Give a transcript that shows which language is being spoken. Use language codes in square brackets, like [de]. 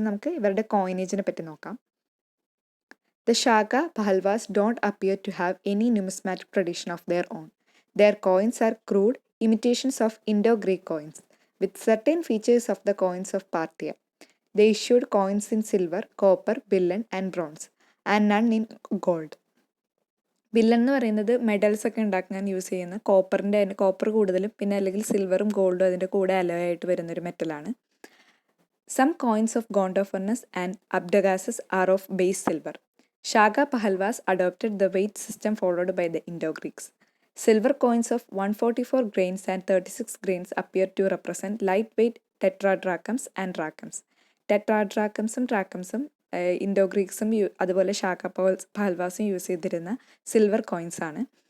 [ml] നമുക്ക് ഇവരുടെ കോയിനേജിനെ പറ്റി നോക്കാം. [en] The Shaga-Pahalvas don't appear to have any numismatic tradition of their own. Their coins are crude imitations of Indo-Greek coins, with certain features of the coins of Parthia. They issued coins in silver, copper, billion and bronze, and none in gold. [ml] ബില്ലൻ എന്ന് പറയുന്നത് medals ഒക്കെ ഉണ്ടാക്കാൻ use ചെയ്യുന്ന copper കൂടുതലും പിന്നെ അല്ലെങ്കിൽ സിൽവറും ഗോൾഡും അതിൻ്റെ കൂടെ അലോയ് ആയിട്ട് വരുന്നൊരു മെറ്റലാണ്. [en] Some coins of Gondophares and Abdagases are of base silver. Shaga-Pahalvas adopted the weight system followed by the Indo-Greeks. Silver coins of 144 grains and 36 grains appear to represent lightweight tetradrachms and drachms. [ml] ടെട്രാഡ്രാക്കംസും ഡ്രാക്കംസും ഇൻഡോ-ഗ്രീക്സും അതുപോലെ ഷാക-പഹൽവാസും use ചെയ്തിരുന്ന silver coins ആണ്.